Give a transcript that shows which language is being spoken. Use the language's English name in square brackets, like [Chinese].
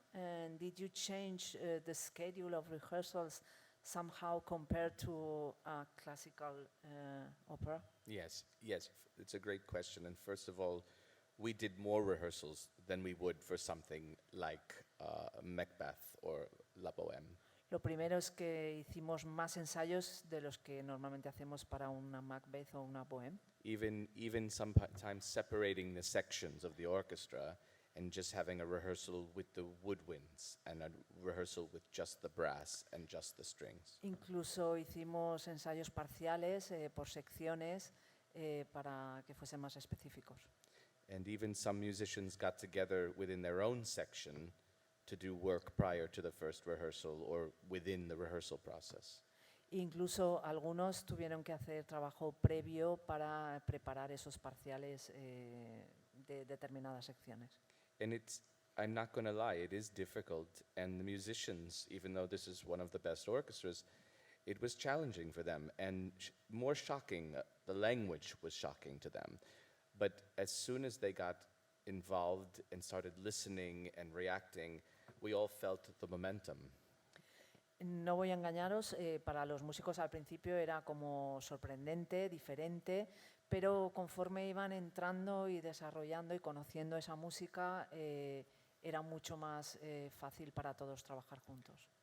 [English] And did you change the schedule of rehearsals somehow compared to a classical opera? Yes, it's a great question. And first of all, we did more rehearsals than we would for something like Macbeth or La Bohème. [Spanish] Lo primero es que hicimos más ensayos de los que normalmente hacemos para una Macbeth o una Bohème. [English] Even sometimes separating the sections of the orchestra and just having a rehearsal with the woodwinds and a rehearsal with just the brass and just the strings. [Spanish] Incluso hicimos ensayos parciales por secciones para que fuesen más específicos. [English] And even some musicians got together within their own section to do work prior to the first rehearsal or within the rehearsal process. [Spanish] Incluso algunos tuvieron que hacer trabajo previo para preparar esos parciales de determinadas secciones. [English] And I'm not going to lie, it is difficult. And the musicians, even though this is one of the best orchestras, it was challenging for them and more shocking. The language was shocking to them. But as soon as they got involved and started listening and reacting, we all felt the momentum. [Spanish] no voy a engañaros, para los músicos al principio era como sorprendente, diferente, pero conforme iban entrando y desarrollando y conociendo esa música, era mucho más fácil para todos trabajar juntos.